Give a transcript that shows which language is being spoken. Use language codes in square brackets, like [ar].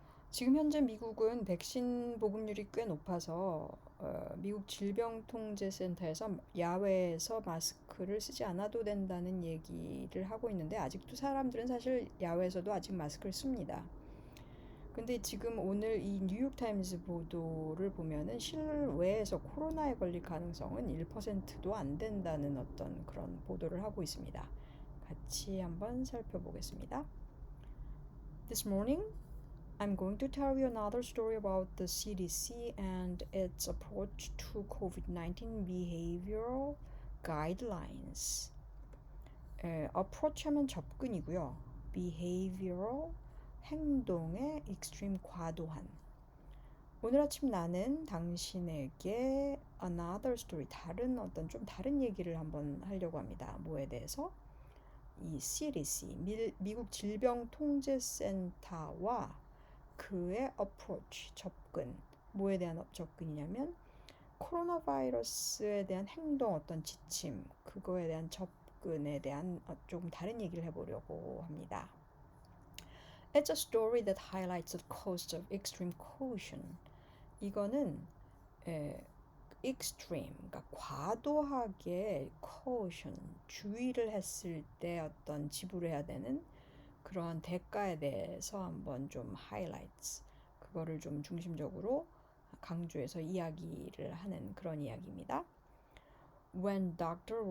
[ko] 지금 현재 미국은 백신 보급률이 꽤 높아서 미국 질병통제센터에서 야외에서 마스크를 쓰지 않아도 된다는 얘기를 하고 있는데 아직도 사람들은 사실 야외에서도 아직 마스크를 씁니다. 근데 지금 오늘 이 뉴욕타임즈 보도를 보면은 실외에서 코로나에 걸릴 가능성은 1%도 안 된다는 어떤 그런 보도를 하고 있습니다. 같이 한번 살펴보겠습니다. [en] This morning, I'm going to tell you another story about the CDC and its approach to COVID-19 behavioral guidelines. [ko] approach 하면 접근이고요. behavioral, 행동의 extreme 과도한. 오늘 아침 나는 당신에게 [en] another story, [ko] 좀 다른 얘기를 한번 하려고 합니다. 뭐에 대해서? 이 CDC, 미국 질병통제센터와 그의 approach, 접근. 뭐에 대한 접근이냐면 코로나 바이러스에 대한 행동 어떤 지침, 그거에 대한 접근에 대한 조금 다른 얘기를 해보려고 합니다. [en] It's a story that highlights the cost of extreme caution. [ko] 이거는 extreme, 그러니까 과도하게 caution, 주의를 했을 때 어떤 지불해야 되는 그러한 대가에 대해서 한번 좀 highlights, 그거를 좀 중심적으로 강조해서 이야기를 하는 그런 이야기입니다. [en] When Dr.